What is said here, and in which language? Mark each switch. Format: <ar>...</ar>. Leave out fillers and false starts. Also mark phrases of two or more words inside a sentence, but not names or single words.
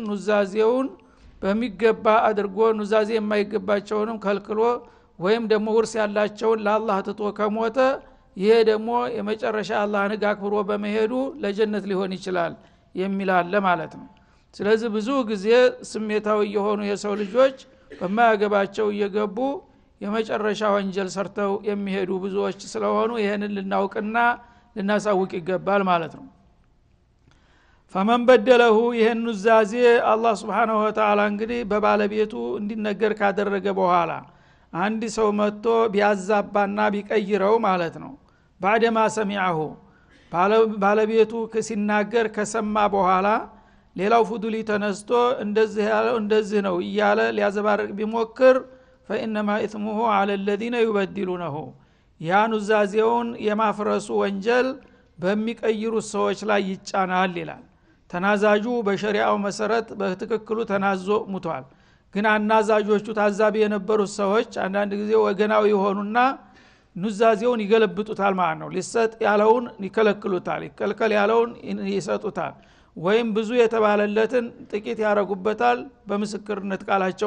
<am>ኑዛዜውን በሚገባ አድርጎ ኑዛዜ የማይገባቸውንም ከልክሎ ወይም ደግሞ ውርስ ያላቸውን ለአላህ ትቶ ከሞተ ይሄ ደግሞ የመጨረሻ አላህን ጋክብሮ በመሄዱ ለጀነት ሊሆን ይችላል የሚላል ማለት ነው ስለዚህ ብዙ ጊዜ ስሜታዊ የሆኑ የሰው ልጆች በማያገባቸው እየገቡ የመጨረሻ ወንጀል ሰርተው የሚሄዱ ብዙዎች ስለሆኑ ይሄንን ልናውቅና ልናሳውቅ ይገባል ማለት ነው</am> <ar>فمن بدله</ar> <am>ይሄን ኑዛዜ አላህ</am> <ar>سبحانه وتعالى</ar> <am>እንግዲህ በባለቤቱ እንዲነገር ካደረገ በኋላ አንድ ሰው መጥቶ ቢያዛባና ቢቀይረው ማለት ነው</am> <ar>بعدما سمعه</ar> <am>ባለቤቱ ሲናገር ከሰማ በኋላ ሌላው ፉዱሊ ተነስቶ እንደዚህ ያለው እንደዚህ ነው እያለ ሊያዘባርቅ ቢሞክር</am> <ar>فانما اثمه على الذين يبدلونه</ar> <am>ያ ኑዛዜውን የማፍረሱ ወንጀል በሚቀይሩ ሰዎች ላይ ይጫናል ይላል ተናዛዡ በሸሪዓው መሰረት በትክክሉ ተናዞ ሙቷል ግን አናዛዦቹ ታዛቢ የነበሩት ሰዎች አንዳንድ ጊዜ ወገናዊ ሆኑና ኑዛዜውን ይገለብጡታል ማለት ነው ሊሰጥ ያለውን ይከለክሉታል ይከልከል ያለውን ይሰጡታል ወይም ብዙ የተባለለትን ጥቂት ያረጉበታል በምስክርነት ቃላቸው</am>